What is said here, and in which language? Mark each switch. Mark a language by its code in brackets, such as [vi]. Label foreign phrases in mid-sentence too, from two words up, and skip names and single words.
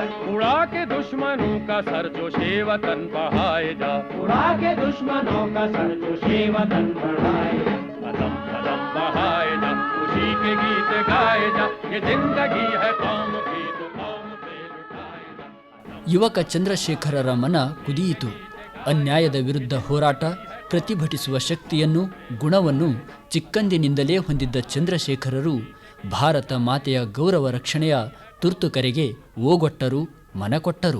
[hi] उड़ा के दुश्मनों का सर जो शेवतन बढ़ाए जा, उड़ा के दुश्मनों का सर जो शेवतन बढ़ाए जा. कदम कदम बढ़ाए जा, खुशी के गीत गाए जा, ये जिंदगी है कौम की तो कौम पे लुटाए जा. [kn] ಯುವಕ ಚಂದ್ರಶೇಖರರ ಮನ ಕುದಿಯಿತು. ಅನ್ಯಾಯದ ವಿರುದ್ಧ ಹೋರಾಟ, ಪ್ರತಿಭಟಿಸುವ ಶಕ್ತಿಯನ್ನು, ಗುಣವನ್ನು ಚಿಕ್ಕಂದಿನಿಂದಲೇ ಹೊಂದಿದ್ದ ಚಂದ್ರಶೇಖರರು ಭಾರತ ಮಾತೆಯ ಗೌರವ ರಕ್ಷಣೆಯ ತುರ್ತು ಕರೆಗೆ ಓಗೊಟ್ಟರು, ಮನಕೊಟ್ಟರು.